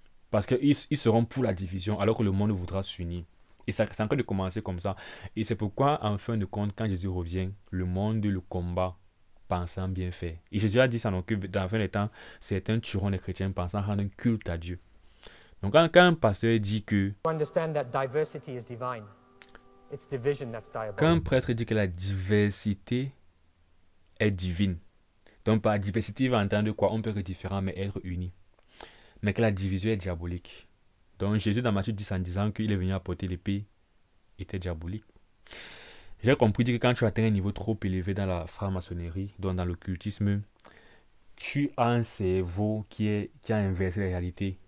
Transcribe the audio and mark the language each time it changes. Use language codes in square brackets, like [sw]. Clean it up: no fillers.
[fr] Parce qu'ils seront pour la division, alors que le monde voudra s'unir. Et ça, c'est en train de commencer comme ça. Et c'est pourquoi, en fin de compte, quand Jésus revient, le monde le combat, pensant bien faire. Et Jésus a dit ça, donc, que dans la fin des temps, certains tueront les chrétiens pensant rendre un culte à Dieu. Donc quand un pasteur dit que... [en] Understand that diversity is divine. It's division that's diabolic. [fr] Quand un prêtre dit que la diversité est divine, donc par diversité, il va entendre quoi? On peut être différent, mais être unis. Mais que la division est diabolique. Donc Jésus, dans Matthieu 10, en disant qu'il est venu apporter l'épée, était diabolique. J'ai compris que quand tu atteins un niveau trop élevé dans la franc-maçonnerie, donc dans l'occultisme, tu as un cerveau qui a inversé la réalité.